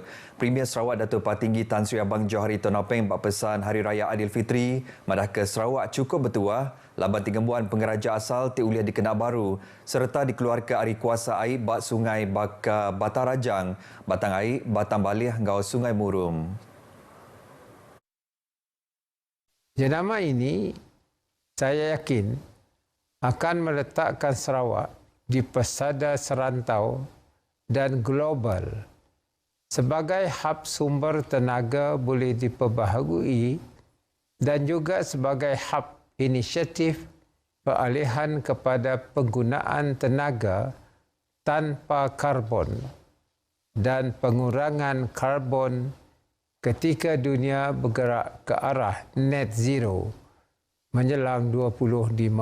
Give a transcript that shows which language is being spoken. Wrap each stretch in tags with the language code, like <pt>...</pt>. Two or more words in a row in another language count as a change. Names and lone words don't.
<iba>Premier Sarawak Datuk Patinggi Tan Sri Abang Johari Tonopeng bak pesan Hari Raya Aidilfitri madah ke Sarawak cukup bertuah laban tingembuan pengeraja asal ti uliah dikenak baru serta dikeluarkan hari kuasa air bak sungai Baka Batarajang, batang air Batang Balih ngau Sungai Murum.</iba> <ms>Jenama ini saya yakin akan meletakkan Sarawak di pesada serantau dan global sebagai hub sumber tenaga boleh diperbaharui dan juga sebagai hub inisiatif peralihan kepada penggunaan tenaga tanpa karbon dan pengurangan karbon ketika dunia bergerak ke arah</ms> <en>net zero</en> <ms>menjelang 2050</ms>